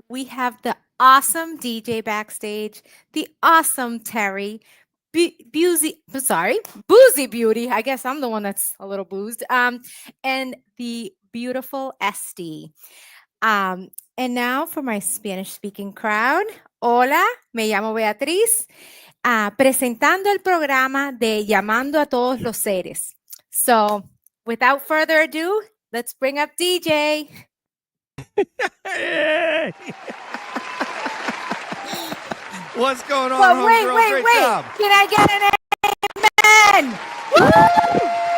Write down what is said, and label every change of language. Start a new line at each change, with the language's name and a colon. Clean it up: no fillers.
English: We have the awesome DJ backstage, the awesome Terry, Boozy Beauty. I guess I'm the one that's a little boozed. And the beautiful SD. And now for my Spanish-speaking crowd.
Spanish: Hola, me llamo Beatriz, presentando el programa de Llamando a Todos los Seres.
English: So, without further ado, let's bring up DJ. Hey. What's going on? Well, wait. Job. Can I get an amen?